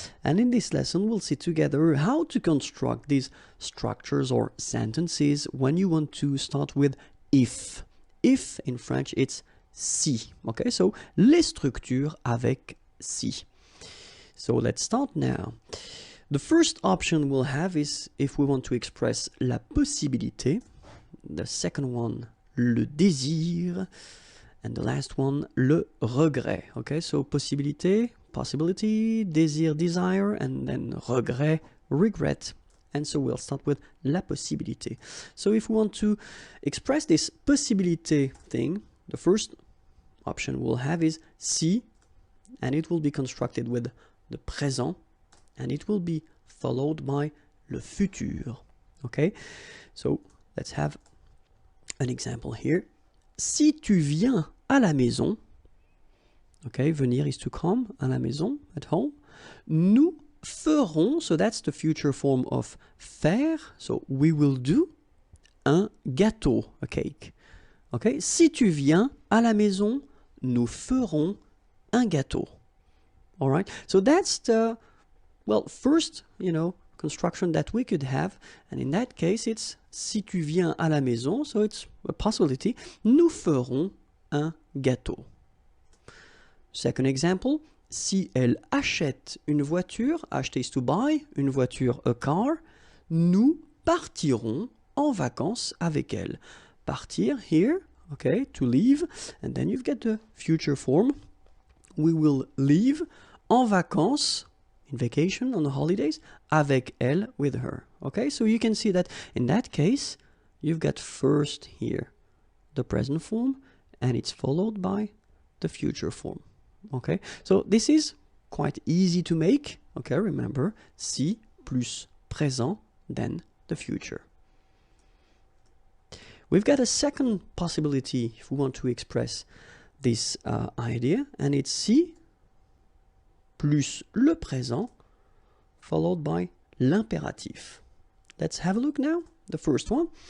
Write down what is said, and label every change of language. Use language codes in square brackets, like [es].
[en] And in this lesson we'll see together how to construct these structures or sentences when you want to start with if. If in French it's si. [fr] Okay, so les structures avec si. [en] So let's start now. The first option we'll have is if we want to express la possibilité. The second one, le désir, and the last one, le regret. Okay, so possibilité, possibility, désir, desire, and then regret, regret. And so we'll start with la possibilité. So if we want to express this possibilité thing, the first option we'll have is si, and it will be constructed with the présent, and it will be followed by le futur. Okay, so let's have an example here. [fr] Si tu viens à la maison, [en] okay, venir is to come, [fr] à la maison, [en] at home, [fr] nous ferons, [en] so that's the future form of faire, so we will do, [fr] un gâteau, [en] a cake. [fr] Okay, si tu viens à la maison, nous ferons un gâteau. [en] All right, so that's the, well, first, construction that we could have, and in that case it's [fr] si tu viens à la maison, [en] so it's a possibility, [fr] nous ferons un gâteau. [en] Second example, [fr] si elle achète une voiture, [en] acheter is to buy, [fr] une voiture, [en] a car, [fr] nous partirons en vacances avec elle. [en] Partir here, okay, to leave, and then you've got the future form, we will leave [fr] en vacances, [en] in vacation, on the holidays, [fr] avec elle, [en] with her. Okay, so you can see that in that case, you've got first here the present form, and it's followed by the future form. Okay, so this is quite easy to make. Okay, remember, si plus présent, then the future. We've got a second possibility if we want to express this idea, and it's si plus le présent, followed by l'impératif. Let's have a look now. The first one.